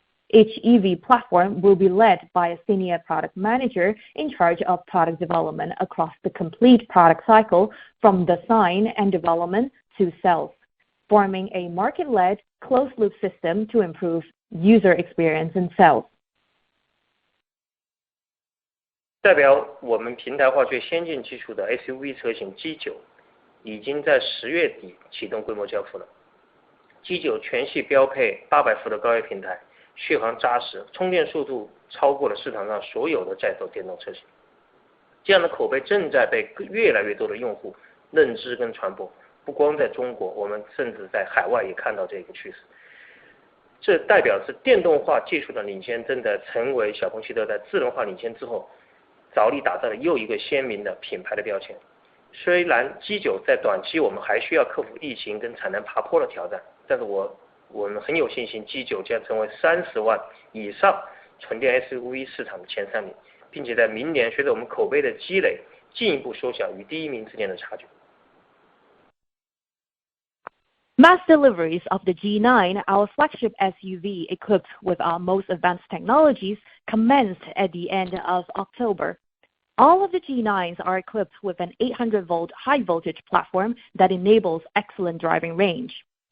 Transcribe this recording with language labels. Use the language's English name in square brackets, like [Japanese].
[English] Each EV platform will be led by a senior product manager in charge of product development across the complete product cycle from design and development to sales, forming a market-led closed-loop system to improve user experience in sales. [Chinese] 代表我们平台化最先进技术的 SUV 车型 G9 已经在10月底启动规模交付了。 G9 全系标配800伏的高压平台，续航扎实，充电速度超过了市场上所有的在售电动车型。这样的口碑正在被越来越多的用户认知跟传播。不光在中国，我们甚至在海外也看到这个趋势。这代表是电动化技术的领先正在成为小鹏汽车在智能化领先之后着力打造的又一个鲜明的品牌的标签。虽然 G9 在短期我们还需要克服疫情跟产能爬坡的挑战，但是我们很有信心 G9 将成为30万以上纯电 SUV 市场的前3名，并且在明年随着我们口碑的积累进一步缩小与第1名之间的差距。 [English] Mass deliveries of the G9, our flagship SUV equipped with our most advanced technologies, commenced at the end of October. All of the G9s are equipped with an 800-volt high-voltage platform that enables excellent driving range.